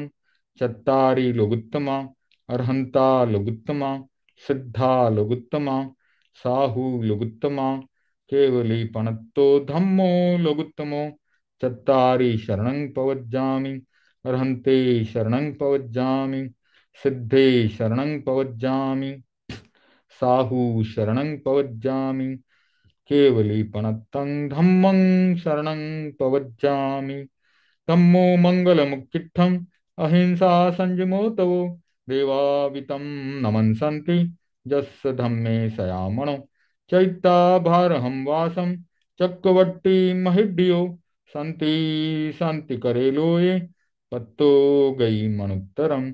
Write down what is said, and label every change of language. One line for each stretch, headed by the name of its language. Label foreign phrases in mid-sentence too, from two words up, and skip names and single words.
Prakrit languages: चत्तारि लोगुत्तमा, अर्हंता लोगुत्तमा, सिद्धा लोगुत्तमा, साहु लोगुत्तमा, केवली पणत्तो धम्मो लोगुत्तमो। चत्तारि शरणं पवज्जामि, अर्हन्ते शरणं पवज्जामि, सिद्धे शरणं पवज्जामि, साहु शरणं पवज्जामि, केवली पणत्तं धम्मं शरणं पवज्जामि। धम्मो मंगलमुक्तिस्थम् अहिंसा संयमो तवो देवावितं नमन्सन्ति यस्य धम्मे सयामणो। चैत्ताभारहं वासं चक्रवर्ती महिड्यो सन्ति सन्ति करे लोये पत्तो गई मनुत्तरम।